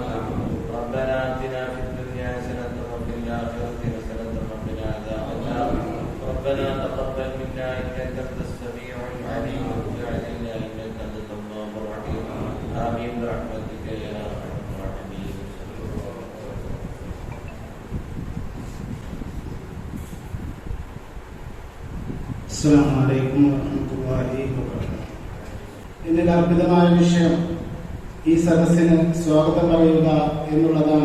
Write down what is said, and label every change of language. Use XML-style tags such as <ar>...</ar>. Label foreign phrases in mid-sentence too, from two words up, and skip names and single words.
<ar>ربنا آتنا في الدنيا حسنة وفي الآخرة حسنة وقنا عذاب النار. ربنا تقبل منا إنك أنت السميع العليم وتب علينا إنك أنت التواب الرحيم. آمين برحمتك يا أرحم الراحمين. السلام عليكم ورحمة الله وبركاته.</ar> <ml>ഇന്നലെ അർപ്പിതമായ വിഷയം ഈ സദസ്സിന് സ്വാഗതം പറയുക എന്നുള്ളതാണ്.</ml>